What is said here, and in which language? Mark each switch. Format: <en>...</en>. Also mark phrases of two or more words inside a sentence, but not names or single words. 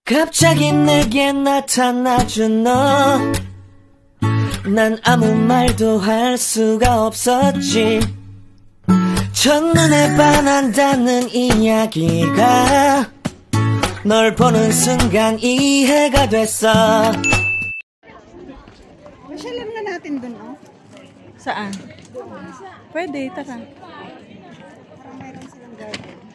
<ko>갑자기 내게 나타나준 너, 난 아무 말도 할 수가 없었지. 첫눈에 반한다는 이야기가 널 보는 순간 이해가 됐어.</ko> <tl>Masyalan nga natin dun, oh. Saan? Pwede, tara. Parang mayroon silang garden.</tl>